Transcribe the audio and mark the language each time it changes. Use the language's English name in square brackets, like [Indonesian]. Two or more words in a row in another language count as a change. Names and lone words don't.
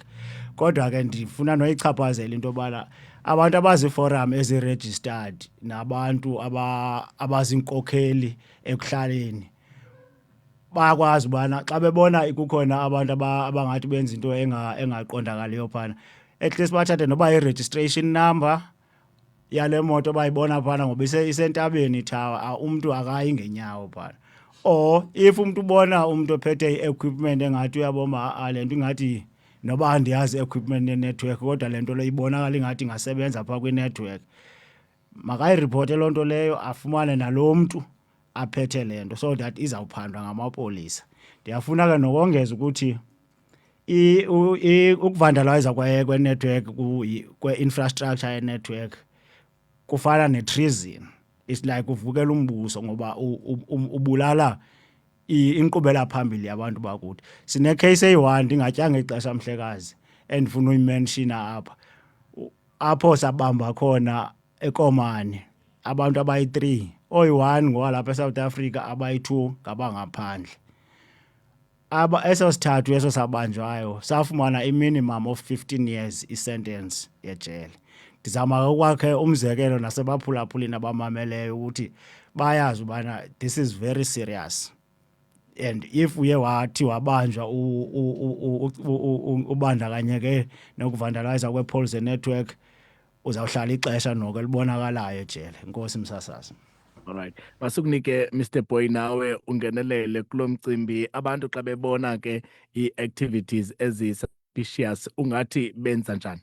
[Xhosa] Kodwa ke ndifuna noyichaphazela into yobana abantu abaziforum ezi-registered nabantu abaziinkokheli ekuhlaleni bayakwazi ubana xa bebona kukhona abantu abangathi benza into engaqondakaliyo phana, [English] at least [Xhosa] bathathe noba [English] i-registration number [Xhosa] yale moto bayibona phana ngoba isentabeni ithawa, umntu akayi ngenyawo phana. [English] Or if [Xhosa] umntu ubona umntu ophethe i-equipment engathi uyaboma le nto ingathi noba andiyazi i-equipment ye-network kodwa le nto le ibonakala ingathi ingasebenza phaa kwinetwork, makayiripote loo nto leyo afumane nalo mntu aphethe le nto [English] so that [Xhosa] izawuphandwa ngamapolisa. Ndiyafuna ke nokongeza ukuthi ukuvandalayiza kwe-network kwe-infrastructure ye-network kufana ne-treason. [English] It's like [Xhosa] uvukela umbuso ngoba ubulala inkqubela phambili yabantu bakuthi. Sine-case eyi-1 ndingatyanga ixesha mhlekazi endifuna uyimenshina apha, apho sabamba khona eKomani abantu abayi-3, oyi-1 ngowalapha eSouth Africa, abayi-2 ngabangaphandle. Eso sithathu eso sabanjwayo safumana [English] i-minimum of 15 years [Xhosa] isentence yejele. Ndizama ukwakhe umzekelo nasebaphulaphulini abamameleyo ukuthi bayazi ubana [English] this is very serious, [Xhosa] and if uye wathi wabanjwa ubandakanyeke nokuvandalayiza kwe-poles network uzawuhlala ixesha noko libonakalayo ejele. Enkosi msasazi. Alright, masikunike Mr Boy nawe ungenelele kulo mcimbi. Abantu xa bebona ke ii-activities ezi-suspicious ungathi benza njani?